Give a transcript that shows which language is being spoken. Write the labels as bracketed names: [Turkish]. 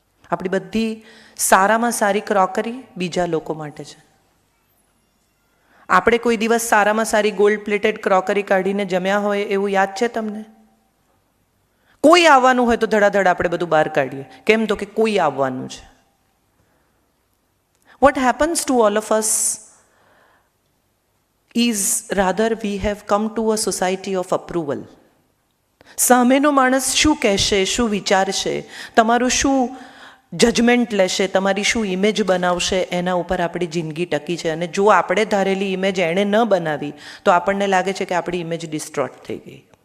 [Gujarati] આપણી બધી સારામાં સારી ક્રોકરી બીજા લોકો માટે છે. આપણે કોઈ દિવસ સારામાં સારી ગોલ્ડ પ્લેટેડ ક્રોકરી કાઢીને જમ્યા હોય એવું યાદ છે તમને? કોઈ આવવાનું હોય તો ધડાધડ આપણે બધું બહાર કાઢીએ. કેમ? તો કે કોઈ આવવાનું છે. [English] What happens to all of us is rather we have come to a society of approval. [Gujarati] સામેનો માણસ શું કહેશે, શું વિચારશે, તમારું શું જજમેન્ટ લેશે, તમારી શું ઇમેજ બનાવશે, એના ઉપર આપણી જિંદગી ટકી છે. અને જો આપણે ધારેલી ઇમેજ એણે ન બનાવી તો આપણને લાગે છે કે આપણી ઇમેજ ડિસ્ટ્રોટ થઈ ગઈ.